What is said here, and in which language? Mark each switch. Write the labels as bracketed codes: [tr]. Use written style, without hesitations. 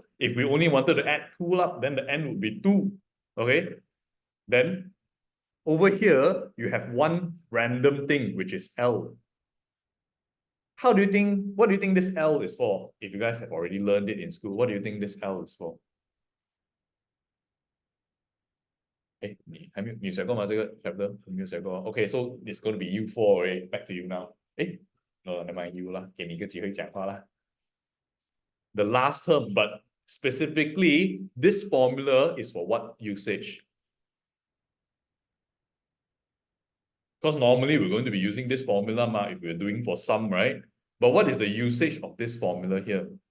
[en] If we only wanted to add 2 up, then the N would be 2. Okay? Then over here, you have one random thing, which is L. What do you think this L is for? If you guys have already learned it in school, what do you think this L is for? [zh] 你学过吗这个 chapter? 没有学过 [en] Okay, so it's going to be U4 already. Back to you now. No, never mind you [zh] 啦，给你一个机会讲话啦。 [en] The last term, but specifically, this formula is for what usage? Because normally we're going to be using this formula if we're doing for sum, right? But what is the usage of this formula here?